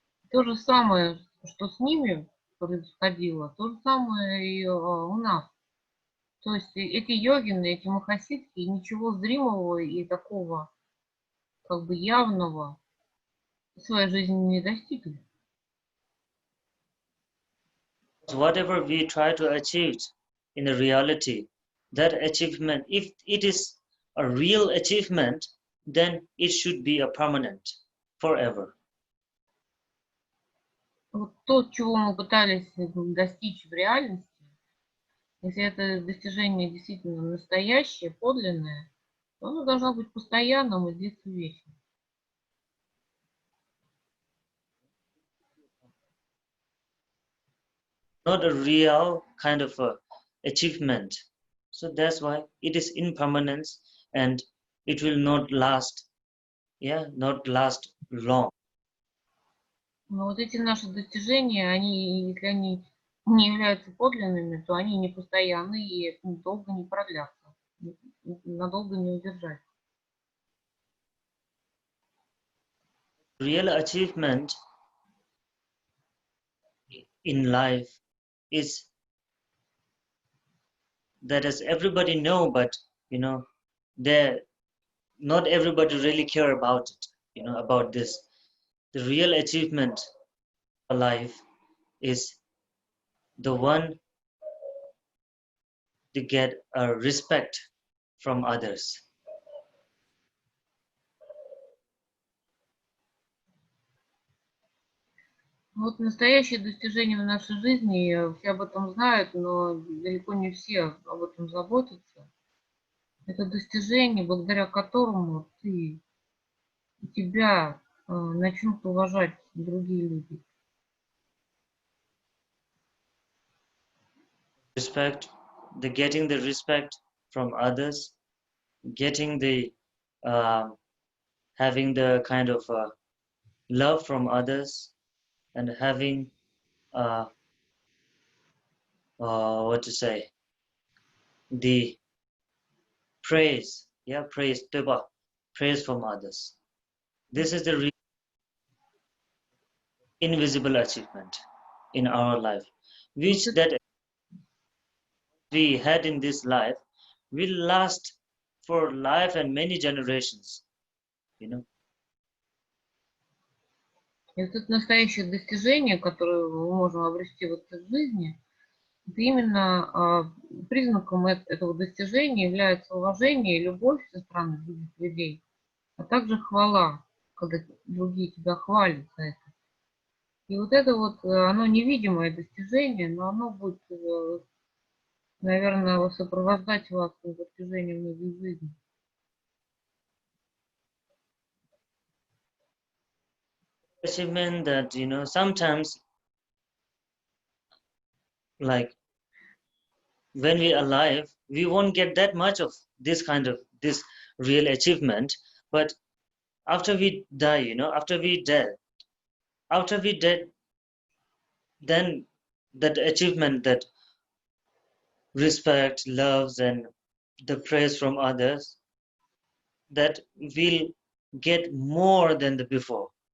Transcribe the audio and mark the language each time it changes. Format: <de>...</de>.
<ru>То же самое, что с ними происходило, то же самое и у нас. То есть эти йогины, эти махасидхи ничего зримого и такого как бы явного в своей жизни не достигли.</ru> <en>Whatever we try to achieve in the reality, that achievement, if it is a real achievement, then it should be a permanent, forever.</en> <ru>Вот то, чего мы пытались достичь в реальности, если это достижение действительно настоящее, подлинное, то оно должно быть постоянным и длиться вечно.</ru> <en>Not a real kind of achievement. So that's why it is impermanence and it will not last, not last long.</en> <ru>Но вот эти наши достижения, если они не являются подлинными, то они не постоянны и долго не продлятся, надолго не удержать.</ru> <en>Real achievement in life is that, as everybody know, but not everybody really care about it, about this. The real achievement of life is the one to get a respect from others.</en> <ru>Вот настоящее достижение в нашей жизни, все об этом знают, но далеко не все об этом заботятся. Это достижение, благодаря которому тебя начнут уважать другие люди.</ru> <en>Respect, getting the respect from others, getting the having the kind of love from others, and having what to say, the praise, praise from others. This is the invisible achievement in our life, which that we had in this life will last for life and many generations.</en> <ru>И вот это настоящее достижение, которое мы можем обрести в этой жизни, это именно признаком этого достижения является уважение и любовь со стороны других людей, а также хвала, когда другие тебя хвалят за это. И вот это вот, оно невидимое достижение, но оно будет, наверное, сопровождать вас на протяжении многих жизней.</ru> <en>Achievement that sometimes, like when we are alive, we won't get that much of this real achievement, but after we die, after we dead, then that achievement, that respect, loves, and the praise from others, that will get more than the before.</en>